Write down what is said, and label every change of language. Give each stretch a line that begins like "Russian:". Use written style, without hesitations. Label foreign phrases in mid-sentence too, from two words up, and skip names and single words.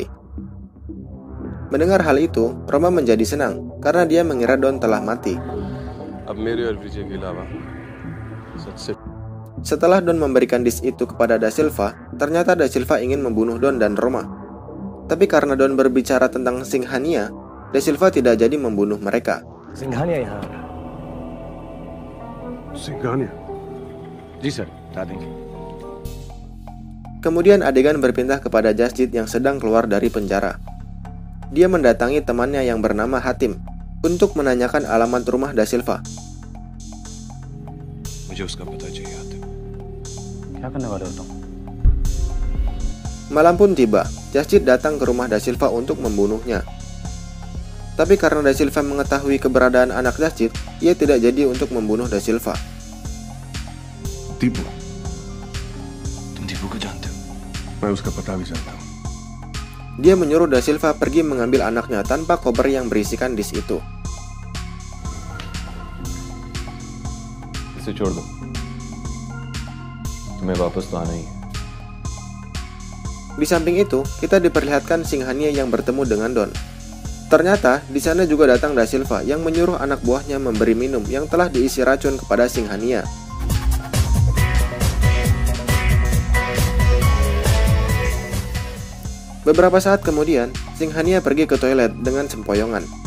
Indonesian: Mendengar hal itu, Roma menjadi senang karena dia mengira Don telah mati. Setelah Don memberikan disk itu kepada Da Silva, ternyata Da Silva ingin membunuh Don dan Roma. Tapi karena Don berbicara tentang Singhania, Da Silva tidak jadi membunuh mereka.
Hindi: सिंघानिया यहाँ आ रहा। सिंघानिया? जी सर, बता देंगे।
Indonesian: Kemudian adegan berpindah kepada Jasjid yang sedang keluar dari penjara. Dia mendatangi temannya yang bernama Hatim untuk menanyakan alamat rumah Da Silva.
Hindi: मुझे उसका पता चाहिए हातिम। क्या करने वाले हो तुम?
Indonesian: Malam pun tiba, Jasjid datang ke rumah Da Silva untuk membunuhnya. Tapi karena Da Silva mengetahui keberadaan anak Jasjid, ia tidak jadi untuk membunuh Da Silva.
Hindi: दीपू, तुम दीपू को जानते हो? मैं उसका पता भी जानता हूँ।
Indonesian: Dia menyuruh Da Silva pergi mengambil anaknya tanpa koper yang berisikan disk itu.
Hindi: इसे छोड़ दो, तुम्हें वापस तो आना ही है।
Indonesian: Di samping itu, kita diperlihatkan Singhania yang bertemu dengan Don. Ternyata, di sana juga datang Da Silva yang menyuruh anak buahnya memberi minum yang telah diisi racun kepada Singhania. Beberapa saat kemudian, Singhania pergi ke toilet dengan sempoyongan.